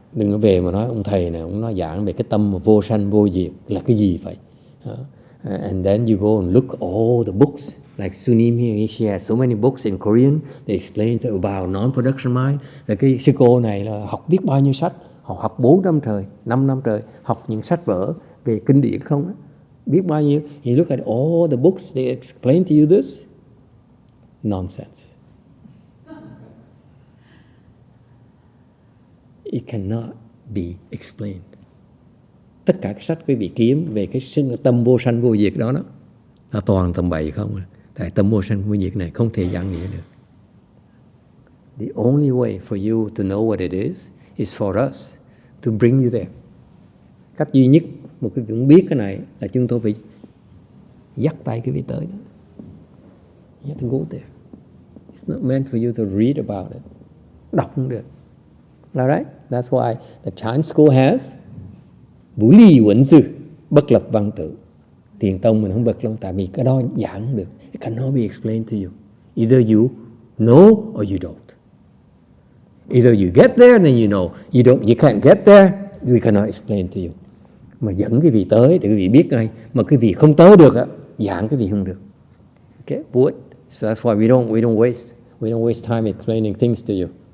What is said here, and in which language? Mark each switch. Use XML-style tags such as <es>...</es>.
<vi>Đừng có về mà nói ông thầy này, ông nói giảng về cái tâm mà vô sanh vô diệt là cái gì vậy?</vi> <en>And then you go and look all the books. Like Sunim here, she has so many books in Korean. They explain about non-production mind.</en> <vi>Là cái sư cô này là học biết bao nhiêu sách. Họ học 4 năm trời, 5 năm trời, học những sách vở về kinh điển không á. Biết bao nhiêu.</vi> <en>You look at all the books, they explain to you this. Nonsense. It cannot be explained.</en> <vi>Tất cả các sách quý vị kiếm về cái tâm vô sanh vô diệt đó là toàn tầm bậy không à. Tại tâm vô sanh vô diệt này không thể giảng nghĩa được.</vi> <en>The only way for you to know what it is for us to bring you there.</en> <vi>Cách duy nhất một cái việc biết cái này là chúng tôi phải dắt tay cái vị tới đó.</vi> <en>You have to go there. It's not meant for you to read about it.</en> <vi>Đọc không được.</vi> <en>Alright? That's why the Chan school has</en> <vi>Vũ ly quẩn sư, bất lập văn tự. Thiền tông mình không bật lắm, tại vì cái đó giảng không được.</vi> <en>It cannot be explained to you. Either you know or you don't. Either you get there then you know. You can't get there, we cannot explain to you.</en> <vi>Mà dẫn cái vị tới thì cái vị biết ngay. Mà cái vị không tới được á, giảng cái vị không được.</vi> <en>Okay, would. So that's why we don't waste time explaining things to you.</en>